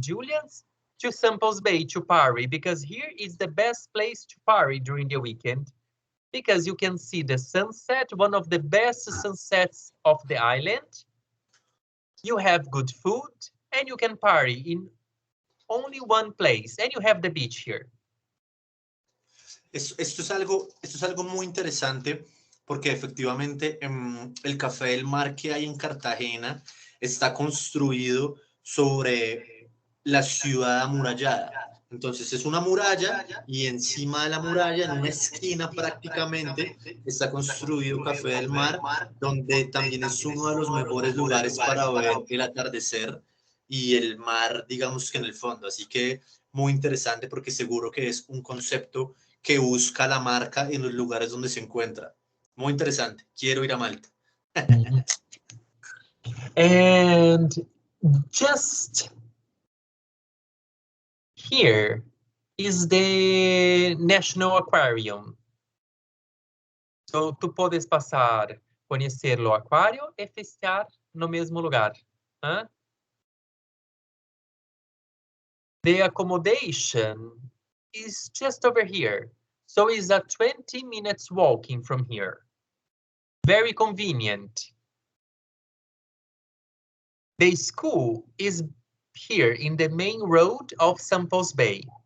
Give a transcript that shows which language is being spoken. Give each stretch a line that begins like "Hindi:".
English: Julian's to Samples Bay to party because here is the best place to party during the weekend because you can see the sunset, one of the best sunsets of the island. You have good food and you can party in only one place and you have the beach here.
Spanish: Esto es algo muy interesante porque efectivamente el Café del Mar que hay en Cartagena está construido sobre la ciudad amurallada. Entonces es una muralla y encima de la muralla, en una esquina prácticamente, está construido Café del Mar, donde también es uno de los mejores lugares para ver el atardecer y el mar, digamos que en el fondo. Así que muy interesante porque seguro que es un concepto que busca la marca en los lugares donde se encuentra. Muy interesante. Quiero ir a Malta.
English: And just here is the National Aquarium.
Portuguese: So, tu podes passar, conhecer o aquário e festear no mesmo lugar. Huh?
English: The accommodation is just over here. So it's a 20 minutes walking from here. Very convenient. The school is here in the main road of Samples Bay.